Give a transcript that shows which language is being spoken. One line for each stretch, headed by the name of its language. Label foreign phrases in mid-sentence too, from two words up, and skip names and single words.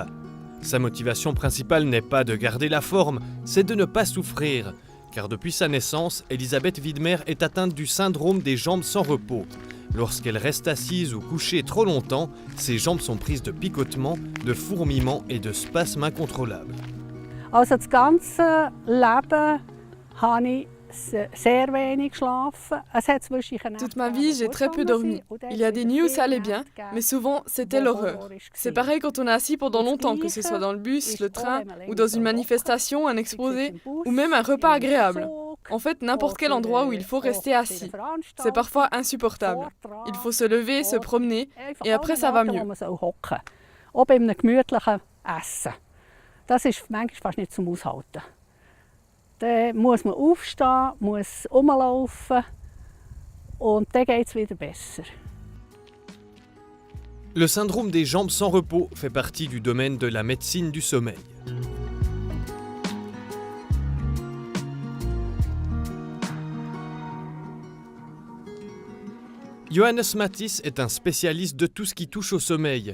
French: Sa motivation principale n'est pas de garder la forme, c'est de ne pas souffrir. Car depuis sa naissance, Elisabeth Widmer est atteinte du syndrome des jambes sans repos. Lorsqu'elle reste assise ou couchée trop longtemps, ses jambes sont prises de picotements, de fourmillements et de spasmes incontrôlables.
German: Also das ganze Leben habe ich sehr wenig geschlafen.
French: Toute ma vie, j'ai très peu dormi. Il y a des nuits où ça allait bien, mais souvent, c'était l'horreur. C'est pareil quand on est assis pendant longtemps, que ce soit dans le bus, le train, ou dans une manifestation, un exposé, ou même un repas agréable. En fait, n'importe quel endroit où il faut rester assis. C'est parfois insupportable. Il faut se lever, se promener, et après ça va mieux.
German: Auch bei einem gemütlichen Essen. Das ist manchmal fast nicht zum Aushalten. Dann muss man aufstehen, muss rumlaufen und dann geht es wieder besser.
French: Le syndrome des jambes sans repos fait partie du domaine de la médecine du sommeil. Johannes Matthys est un spécialiste de tout ce qui touche au sommeil.